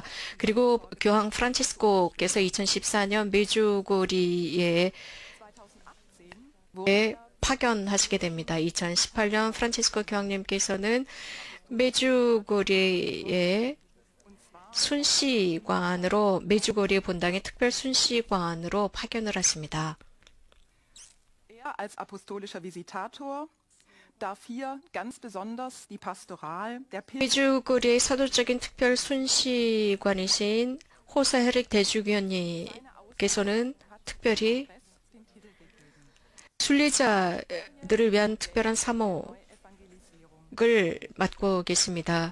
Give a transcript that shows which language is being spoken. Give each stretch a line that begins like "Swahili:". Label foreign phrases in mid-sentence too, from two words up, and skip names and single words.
Korean: 그리고 교황 프란치스코께서 2014년 메주고리에 파견하시게 됩니다. 2018년 프란치스코 교황님께서는 메주고리의 순시관으로 메주고리 본당의 특별 순시관으로 파견을 하십니다.
German: Als apostolischer Visitator darf hier ganz besonders die Pastoral der
Korean: 메주고리의 서도적인 특별 순시관이신 호세 헤릭 대주교님께서는 특별히 순례자들을 위한 특별한 사목을 맡고 계십니다.